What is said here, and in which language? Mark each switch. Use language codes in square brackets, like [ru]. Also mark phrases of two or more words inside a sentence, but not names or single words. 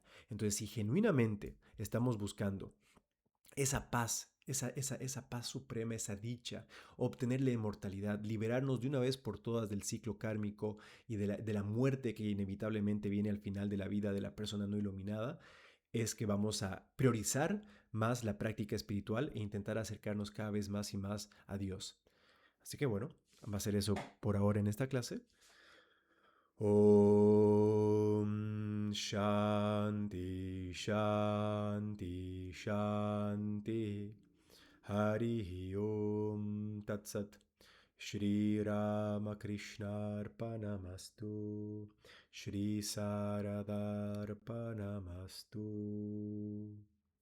[es] Entonces, si genuinamente estamos buscando esa paz, esa paz suprema, esa dicha, obtener la inmortalidad, liberarnos de una vez por todas del ciclo kármico y de la muerte que inevitablemente viene al final de la vida de la persona no iluminada, es que vamos a priorizar más la práctica espiritual e intentar acercarnos cada vez más y más a Dios. Así que bueno, va a ser eso por ahora en esta clase. [sa] ॐ शान्ति, शान्ति, शान्ति. हरि ॐ तत्सत्. श्री रामकृष्ण अर्पणमस्तु. श्री सारधार्पणमस्तु.